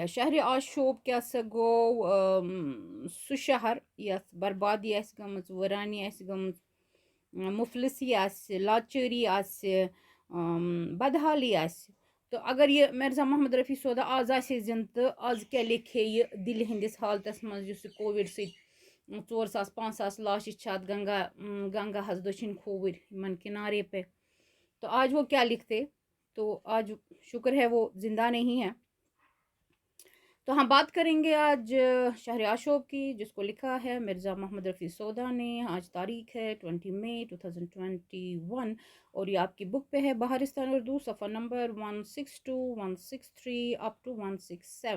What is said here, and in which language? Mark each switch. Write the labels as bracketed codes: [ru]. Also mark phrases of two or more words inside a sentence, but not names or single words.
[ks] شہر عاشوب کیٛاہ سا گوٚو سُہ شہر یَتھ بربادی آسہِ گٔمٕژ، وٲرانی آسہِ گٔمٕژ، مفلسی آسہِ، لاچٲری آسہِ، بدحالی آسہِ. تہٕ اگر یہِ مرزا محمد رفیع صودا آز آسہِ ہے زِندٕ تہٕ آز کیٛاہ لیکھِ ہے یہِ دِلہِ ہِنٛدِس حالتس منٛز یُس یہِ کووِڈ سۭتۍ 4,000-5,000 لاشہِ چھِ اَتھ گنگاہس دٔچھِنۍ کھووٕرۍ یِمن کنارے پہ. [ur] تو آج وہ کیا لکھتے؟ تو آج شکر ہے وہ زندہ نہیں ہے. تو ہم بات کریں گے آج شہر عاشوب کی، جس کو لکھا ہے مرزا محمد رفیع صودا نے. آج تاریخ ہے 20 مئی 2021 اور یہ آپ کی بک پہ ہے بہارستان اردو، صفحہ نمبر 162 163 [en] up to [ur] 167.